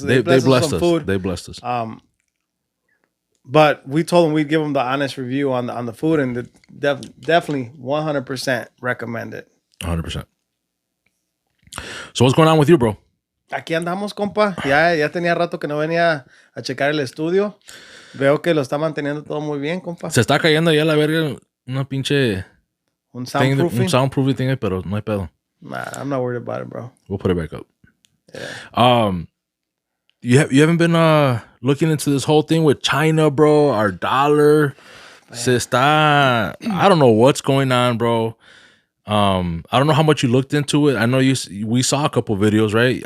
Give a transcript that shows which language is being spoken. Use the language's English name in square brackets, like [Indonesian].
[English] They blessed us with food. They blessed us. But we told them we'd give them the honest review on the food, and definitely 100% recommend it. 100%. So what's going on with you, bro? [Spanish] Aquí andamos, compa. Ya tenía rato que no venía a checar el estudio. Veo que lo está manteniendo todo muy bien, compa. Se está cayendo ya la verga una pinche... Un soundproofing thing, pero no hay pedo. [English] Nah, I'm not worried about it, bro. We'll put it back up. Yeah. You haven't been looking into this whole thing with China, bro? Our dollar. [Spanish] Se está... [English] I don't know what's going on, bro. I don't know how much you looked into it. I know we saw a couple videos, right?